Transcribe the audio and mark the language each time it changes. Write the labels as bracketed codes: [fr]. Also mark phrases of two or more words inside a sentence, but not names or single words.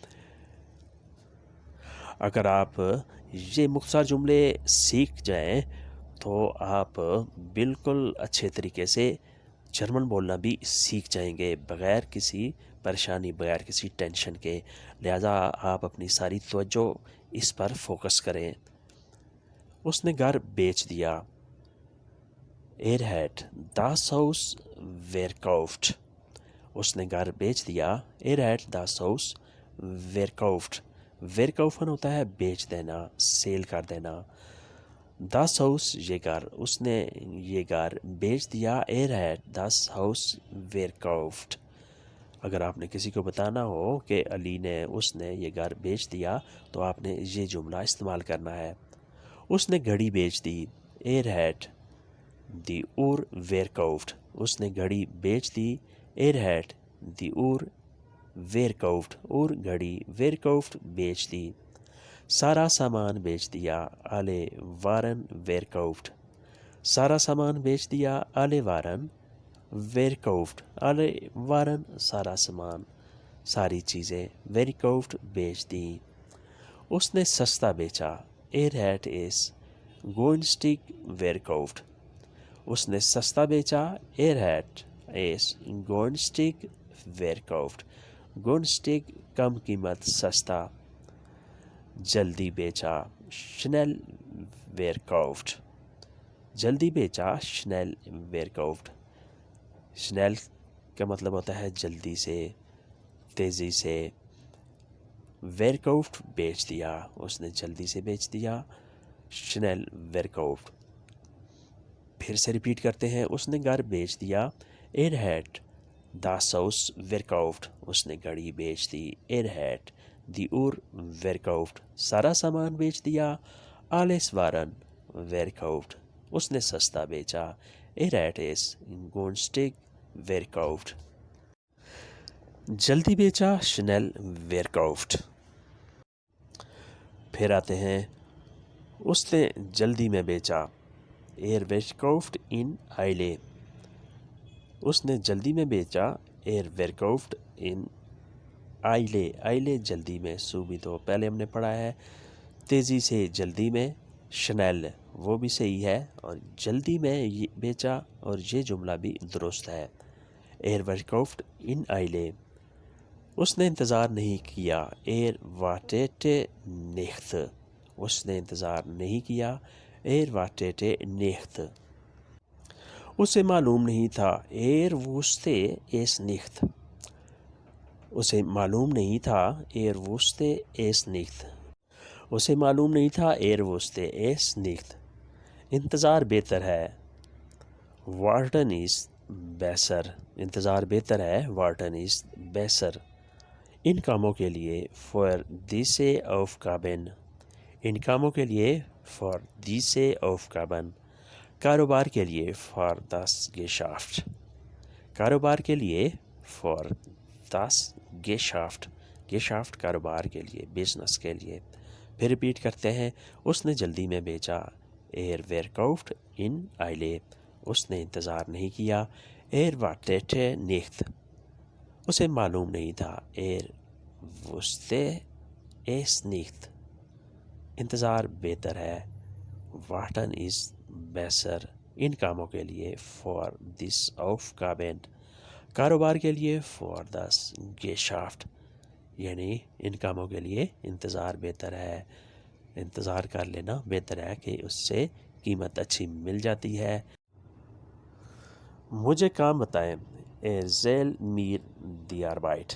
[ur] اگر آپ یہ مختصر جملے سیکھ جائیں تو آپ بالکل اچھے طریقے سے جرمن بولنا بھی سیکھ جائیں گے، بغیر کسی پریشانی، بغیر کسی ٹینشن کے. لہٰذا آپ اپنی ساری توجہ اس پر فوکس کریں. اس نے گھر بیچ دیا. [de] Er hat das Haus verkauft. [ur] اس نے گھر بیچ دیا. [de] Er hat das Haus verkauft. [ur] verkaufen ہوتا ہے بیچ دینا، سیل کر دینا. [de] das Haus [ur] یہ گھر، اس نے یہ گھر بیچ دیا. [de] Er hat das Haus verkauft. [ur] اگر آپ نے کسی کو بتانا ہو کہ علی نے، اس نے یہ گھر بیچ دیا، تو آپ نے یہ جملہ استعمال کرنا ہے. اس نے گھڑی بیچ دی. [de] Er hat die Uhr verkauft. [ur] اس نے گھڑی بیچ دی. [de] Er hat die Uhr verkauft. [ur] اور گھڑی verkauft بیچ دی۔ سارا سامان بیچ دیا. [de] Alle Waren verkauft. [ur] سارا سامان بیچ دیا. [de] Alle Waren verkauft. Alle Waren [ur] سارا سامان، ساری چیزیں, [de] verkauft [ur] بیچ دی. اس نے سستا بیچا. [de] Er hat es günstig verkauft. [ur] اس نے سستا بیچا. [de] Er hat es günstig verkauft. [ur] günstig کم قیمت، سستا۔ جلدی بیچا. [de] schnell verkauft. [ur] جلدی بیچا, [de] schnell verkauft. [ur] schnell کا مطلب ہوتا ہے جلدی سے، تیزی سے. verkauft بیچ دیا، اس نے جلدی سے بیچ دیا. [de] schnell verkauft। [ur] پھر سے ریپیٹ کرتے ہیں. اس نے گھر بیچ دیا. [de] Er hat das Haus verkauft. [ur] اس نے گھڑی بیچ دی. [de] Er hat die Uhr verkauft. [ur] سارا سامان بیچ دیا. [de] Alles Waren verkauft. [ur] اس نے سستا بیچا. [de] Er hat es günstig verkauft. [ur] جلدی بیچا, [de] schnell verkauft। [ur] پھر آتے ہیں۔ اس نے جلدی میں بیچا. [de] Er verkauft in Eile. [ur] اس نے جلدی میں بیچا. [de] Er verkauft in Eile. [ur] Eile جلدی میں، سوبی تو پہلے ہم نے پڑھا ہے۔ تیزی سے، جلدی میں. schnell وہ بھی صحیح ہے، اور جلدی میں یہ بیچا، اور یہ جملہ بھی درست ہے. [de] Er verkauft in Eile. [ur] اس نے انتظار نہیں کیا. [de] Er wartete nicht. [ur] اس نے انتظار نہیں کیا. [de] Er wartete nicht. [ur] اسے معلوم نہیں تھا. [de] Er wusste es nicht. [ur] اسے معلوم نہیں تھا. [de] Er wusste es nicht. [ur] اسے معلوم نہیں تھا. [de] Er wusste es nicht. [ur] انتظار بہتر ہے. [de] Warten ist besser. [ur] انتظار بہتر ہے. [de] Warten ist besser. [ur] ان کاموں کے لیے [de] for diese Aufgaben. [ur] ان کاموں کے لیے [de] for diese Aufgaben. [ur] کاروبار کے لیے [de] for das Geschäft. [ur] کاروبار کے لیے [de] for das Geschäft. [ur] Geschäft کاروبار کے لیے، بزنس کے لیے۔ پھر ریپیٹ کرتے ہیں. اس نے جلدی میں بیچا. [de] Er verkauft in Eile. [ur] اس نے انتظار نہیں کیا. [de] Er wartete nicht. [ur] اسے معلوم نہیں تھا. [de] Er wusste es nicht. [ur] انتظار بہتر ہے. [de] Warten ist besser. [ur] ان کاموں کے لیے [de] for this Aufgaben. [ur] کاروبار کے لیے [de] for das Geschäft. [ur] یعنی ان کاموں کے لیے انتظار بہتر ہے. انتظار کر لینا بہتر ہے کہ اس سے قیمت اچھی مل جاتی ہے. مجھے کام بتائیں. [de] Erzähl mir die Arbeit.